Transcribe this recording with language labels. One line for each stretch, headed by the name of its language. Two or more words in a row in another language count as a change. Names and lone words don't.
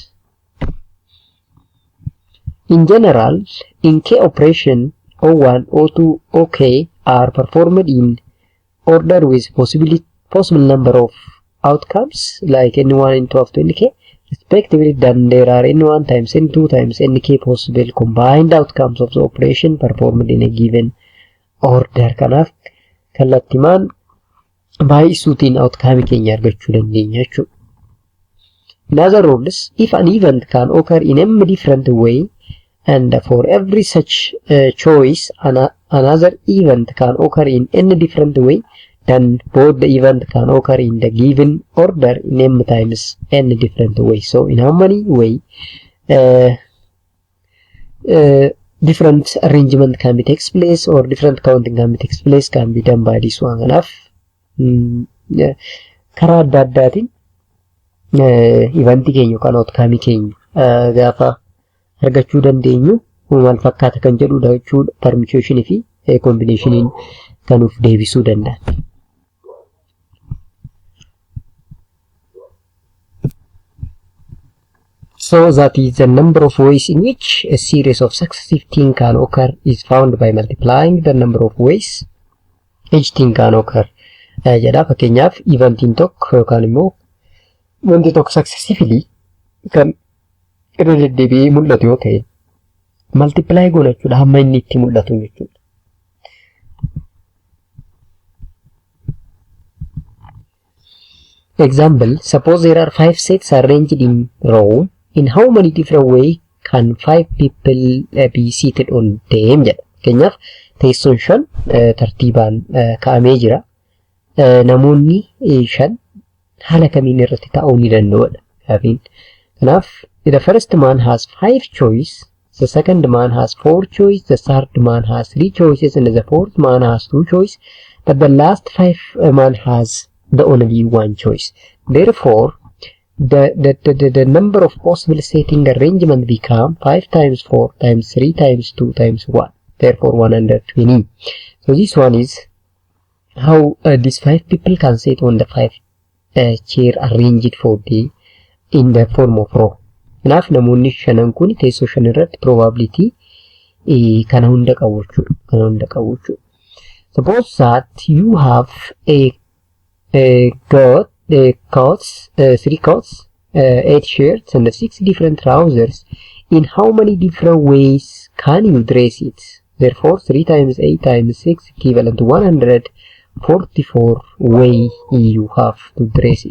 English: In general, in K operation, O1, O2, OK are performed in order with possible number of outcomes like N1, N2 up to Nk respectively. Then there are N1 times N2 times Nk possible combined outcomes of the operation performed in a given order.
Oromo: Kanaaf kallattimaan baay'isuutiin outcome keenya argachuu dandeenya jechuudha.
English: In other words, if an event can occur in a different way, and for every such choice another event can occur in any different way, then both the event can occur in the given order in m times n different way. So in how many way different arrangement can be takes place or different counting can be takes place can be done by this one.
Oromo: Enough karaa adda addaatiin event keenya yookaan outcome keenya gaafa argachuu dandeenyu maal fakkaata kan jedhudha jechuudha. Permutation fi combination kanuuf deebisuu danda'a.
English: So that is the number of ways in which a series of successive things can occur is found by multiplying the number of ways each thing can occur.
Oromo: Jedha fakkeenyaaf eventiin tokko yookaan immoo wanti tokko successively kan irra deddeebi'ee mul'atu yoo ta'e multiply goona jechuudha hamma inni itti mul'atu jechuudha.
English: Example, suppose there are 5 sets arranged in row. In how many different ways can 5 people be seated on them?
Oromo: jedha. Fakkeenyaaf teessoon 5 tartiibaan kaa'amee jira. Namoonni 5 haala kamiin irratti taa'uu ni danda'udha.
English: Kanaaf the first man has 5 choices, the second man has 4 choices, the third man has 3 choices, and the fourth man has 2 choices, but the last 5 man has the only 1 choice. Therefore, the number of possible setting arrangement become 5 times 4 times 3 times 2 times 1. Therefore, 120. So this one is how these 5 people can sit on the 5 chair arranged for the in the form of row.
Oromo: Kanaaf namoonni 5 kun teessoo 5 irratti probability kana hunda qabu jechuudha.
English: Suppose that you have got three coats, 8 shirts and 6 different trousers. In how many different ways can you dress it? Therefore 3 times 8 times 6 equivalent to 144 way you have to dress it.